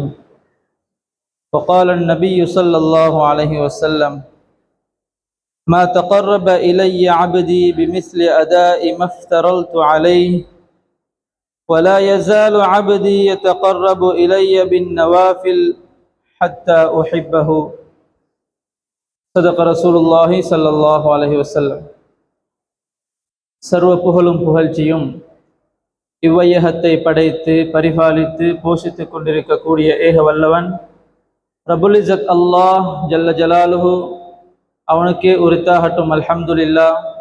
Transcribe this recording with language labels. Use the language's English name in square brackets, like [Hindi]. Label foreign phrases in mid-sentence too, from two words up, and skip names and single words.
[Arabic] وقال النبي صلى الله عليه وسلم: ما تقرب إلي عبدي بمثل أداء ما افترضت عليه، ولا يزال عبدي يتقرب إلي بالنوافل حتى أحبه. صدق رسول الله صلى الله عليه وسلم. [Tamil] சர்வ புகழும் புகழ்ச்சியும் இவ்வையகத்தை படைத்து பரிபாலித்து போஷித்துக் கொண்டிருக்கக்கூடிய ஏக வல்லவன் [Arabic] رب العزة الله جل جلاله [Tamil] அவனுக்கே உரித்தாகட்டும். [Arabic] الحمد لله.